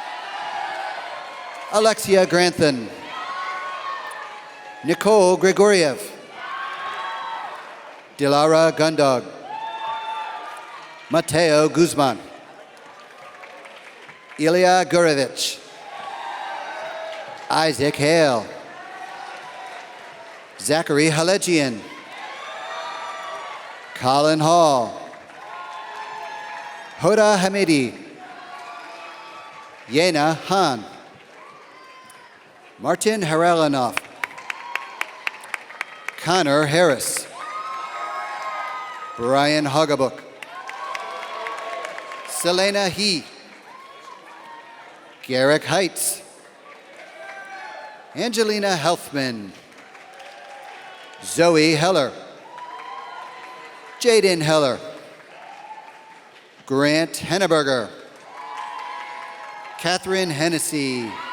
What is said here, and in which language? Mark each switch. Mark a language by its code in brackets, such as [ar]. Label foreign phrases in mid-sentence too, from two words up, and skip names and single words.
[en] Alexia Grantham. Nicole Grigoriev. Dilara Gundog. Mateo Guzman. Ilya Gurevich. Isaac Hale. Zachary Halegian. Colin Hall. Hoda Hamidi. Yena Han. Martin Harelanoff. Connor Harris. Brian Hoggabook. Selena He. Garrick Heights. Angelina Helfman. Zoe Heller. Jaden Heller. Grant Henneberger. Catherine Hennessy.